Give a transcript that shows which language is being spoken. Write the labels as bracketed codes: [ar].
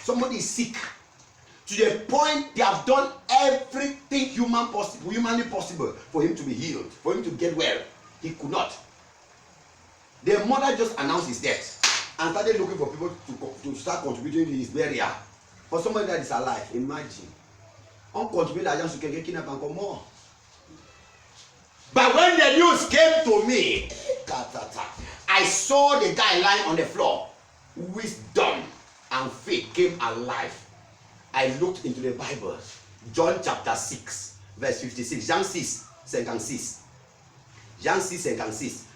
[en] Somebody is sick to the point they have done everything humanly possible for him to be healed, for him to get well. He could not. The mother just announced his death and started looking for people to start contributing to his burial. For somebody that is alive, imagine. [fr] On contribue l'argent sur quelqu'un qui n'est pas encore mort. [en] But when the news came to me, I saw the guy lying on the floor. Wisdom and faith came alive. I looked into the Bible. John chapter 6, verse 56. [fr] Jean 6, 56. Jean 6, 56.